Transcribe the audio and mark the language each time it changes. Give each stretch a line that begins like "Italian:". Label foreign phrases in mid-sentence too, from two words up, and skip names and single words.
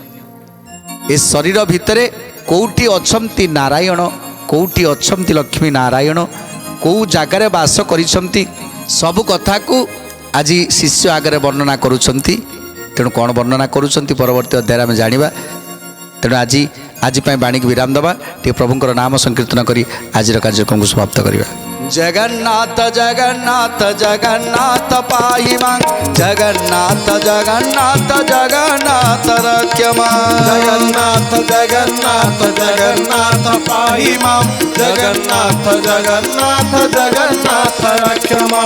Odia: ଏ ଶରୀର ଭିତରେ କେଉଁଠି ଅଛନ୍ତି ନାରାୟଣ, କେଉଁଠି ଅଛନ୍ତି ଲକ୍ଷ୍ମୀ ନାରାୟଣ, କେଉଁ ଜାଗାରେ ବାସ କରିଛନ୍ତି, ସବୁ କଥାକୁ ଆଜି ଶିଷ୍ୟ ଆଗରେ ବର୍ଣ୍ଣନା କରୁଛନ୍ତି। ତେଣୁ କ'ଣ ବର୍ଣ୍ଣନା କରୁଛନ୍ତି ପରବର୍ତ୍ତୀ ଅଧ୍ୟାୟରେ ଆମେ ଜାଣିବା। ତେଣୁ ଆଜି ପାଇଁ ବାଣୀକୁ ବିରାମ ଦେବା, ଟିକେ ପ୍ରଭୁଙ୍କର ନାମ ସଂକୀର୍ତ୍ତନ କରି ଆଜିର କାର୍ଯ୍ୟକ୍ରମକୁ ସମାପ୍ତ କରିବା।
Sanskrit: जगन्नाथ जगन्नाथ जगन्नाथ पाहि मां जगन्नाथ जगन्नाथ जगन्नाथ रक्ष मां जगन्नाथ जगन्नाथ जगन्नाथ पाहि मां जगन्नाथ जगन्नाथ जगन्नाथ रक्ष मां